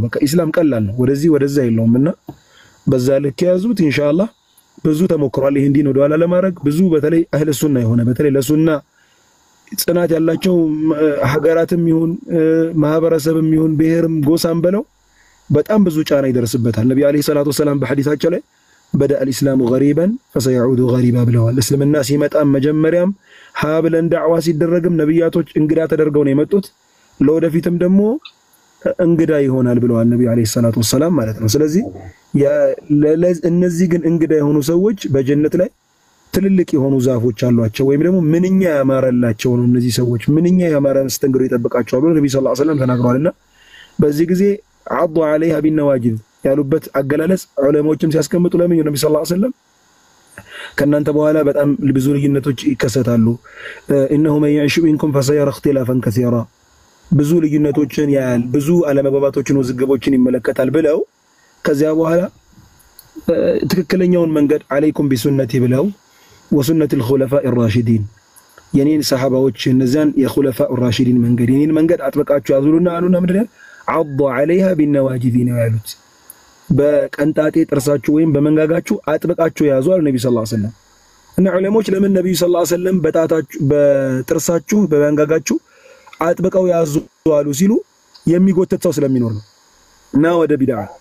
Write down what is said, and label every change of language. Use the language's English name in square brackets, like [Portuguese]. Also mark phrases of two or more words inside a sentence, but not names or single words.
[Amharic] በቃ ኢስላም ቀላል ነው። ወደዚህ ወደዛ የለውምና በዛ ልክ ያዙት ኢንሻአላህ። ብዙ ተሞክሯል ይሄን ዲን ወደኋላ ለማድረግ ብዙ በተለይ [Arabic] أهل السنة [Amharic] የሆነ በተለይ ለሱና ጽናት ያላቸው ሀገራትም ይሁን ማህበረሰብም ይሁን ብሔርም ጎሳም በለው በጣም ብዙ ጫና ይደርስበታል። ነብዩ [Arabic] عليه الصلاة والسلام [Amharic] በሐዲሳቸው ላይ [Arabic] بدأ الإسلام غريبا فسيعود غريبا [Amharic] ብለዋል። እስልምና ሲመጣ መጀመሪያም ሀብለን ዳዕዋ ሲደረግም ነብያቶች እንግዳ ተደርገው ነው የመጡት ለወደፊትም ደግሞ እንግዳ ይሆናል ብለዋል ነብዩ [Arabic] عليه الصلاة والسلام [Amharic] ማለት ነው ስለዚህ እነዚህ ግን እንግዳ የሆኑ ሰዎች በጀነት ላይ ትልልቅ የሆኑ ዛፎች አሏቸው ወይም ደግሞ ምንኛ ያማረላቸው ነው እነዚህ ሰዎች ምንኛ ያማረ መስተንግዶ ይጠብቃቸዋል ብሎ ነብዩ [Arabic] صلى الله عليه وسلم [Amharic] ተናግረዋልና በዚህ ጊዜ አዱ [Arabic] عليها بالنواجذ [Amharic] ያሉበት አገላለጽ ዑለማዎችም ሲያስቀምጡ ለምን ነብዩ [Arabic] صلى الله عليه وسلم [Amharic] ከናንተ በኋላ በጣም ብዙ ልዩነቶች ይከሰታሉ [Arabic] انه من يعيش منكم فسيرى اختلافا كثيرا [Amharic] ብዙ ልዩነቶችን ያያል ብዙ አለመግባባቶችን ወዝግቦችን ይመለከታል ብለው ከዚያ በኋላ ትክክለኛውን መንገድ [Arabic] عليكم بسنتي [Amharic] ብለው [Arabic] وسنة الخلفاء الراشدين [Amharic] የኔን ሰሃባዎች እነዛን የኹለፋء الراشدين መንገድ የኔን መንገድ አጥብቃችሁ ያዙሉና አሉና ምንድነው [Arabic] عضوا عليها بالنواجذ [Amharic] ነው ያሉት በቀንጣጤ ጥርሳችሁ ወይም በመንጋጋችሁ አጥብቃችሁ ያዙ አሉ ነብዩ [Arabic] صلى الله عليه وسلم [Amharic] እና ዑለሞች ለምን ነብዩ [Arabic] صلى الله عليه وسلم [Amharic] በጥርሳችሁ በመንጋጋችሁ አጥብቀው ያዙ አሉ ሲሉ የሚጎተት ሰው ስለሚኖር ነው እና ወደ ቢድዓ